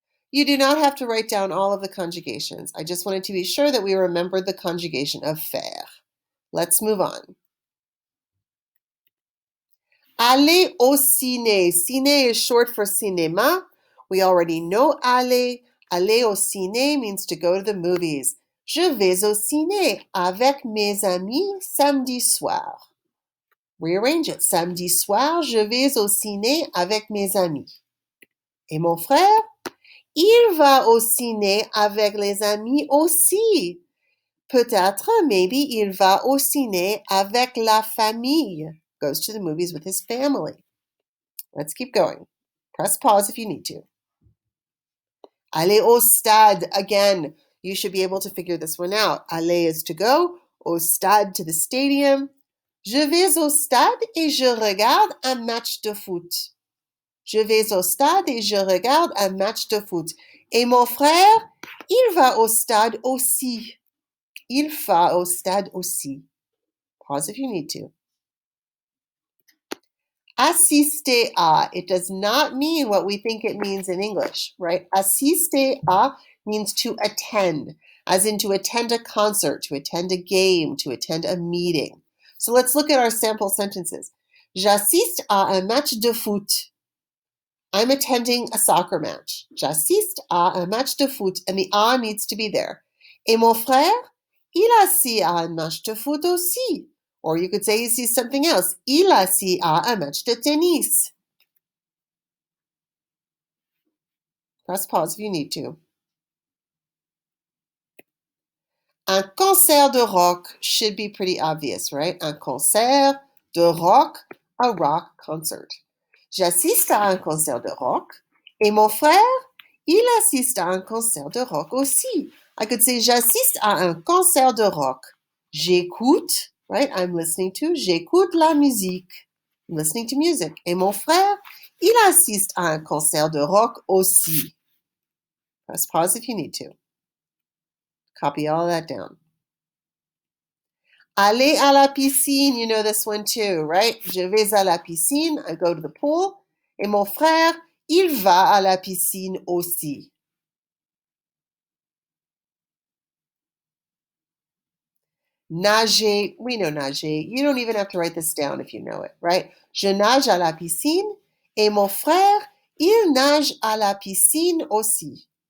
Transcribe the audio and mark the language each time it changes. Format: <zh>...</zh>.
<en>You do not have to write down all of the conjugations. I just wanted to be sure that we remembered the conjugation of faire. Let's move on.</en> <fr>Aller au ciné.</fr> <en>Ciné is short for cinéma. We already know aller.</en> <fr>Aller au ciné</fr> <en>means to go to the movies.</en> <fr>Je vais au ciné avec mes amis samedi soir.</fr> <en>Rearrange it.</en> <fr>Samedi soir, je vais au ciné avec mes amis. Et mon frère? Il va au ciné avec les amis aussi. Peut-être,</fr> <en>maybe,</en> <fr>il va au ciné avec la famille.</fr> <en>Goes to the movies with his family. Let's keep going. Press pause if you need to.</en> <fr>Aller au stade.</fr> <en>Again, you should be able to figure this one out. Aller is to go,</en> <fr>au stade</fr> <en>to the stadium.</en> <fr>Je vais au stade et je regarde un match de foot. Je vais au stade et je regarde un match de foot. Et mon frère, il va au stade aussi. Il va au stade aussi.</fr> <en>Pause if you need to.</en> <fr>Assister à.</fr> <en>It does not mean what we think it means in English, right? Assister à means to attend, as in to attend a concert, to attend a game, to attend a meeting. So let's look at our sample sentences.</en> <fr>J'assiste à un match de foot.</fr> <en>I'm attending a soccer match.</en> <fr>J'assiste à un match de foot,</fr> <en>and the à needs to be there.</en> <fr>Et mon frère, il assiste à un match de foot aussi.</fr> <en>Or you could say he sees something else.</en> <fr>Il assiste à un match de tennis.</fr> <en>Press pause if you need to.</en> <fr>Un concert de rock</fr> <en>should be pretty obvious, right?</en> <fr>Un concert de rock,</fr> <en>a rock concert.</en> <fr>J'assiste à un concert de rock. Et mon frère, il assiste à un concert de rock aussi.</fr> <en>I could say</en> <fr>j'assiste à un concert de rock. J'écoute,</fr> <en>right? I'm listening to.</en> <fr>J'écoute la musique.</fr> <en>I'm listening to music.</en> <fr>Et mon frère, il assiste à un concert de rock aussi.</fr> <en>Press pause if you need to. Copy all that down.</en> <fr>Aller à la piscine,</fr> <en>you know this one too, right?</en> <fr>Je vais à la piscine,</fr> <en>I go to the pool.</en> <fr>Et mon frère, il va à la piscine aussi.</fr> <en>Nager, we know nager. You don't even have to write this down if you know it, right?</en> <fr>Je nage à la piscine et mon frère, il nage à la piscine aussi.</fr>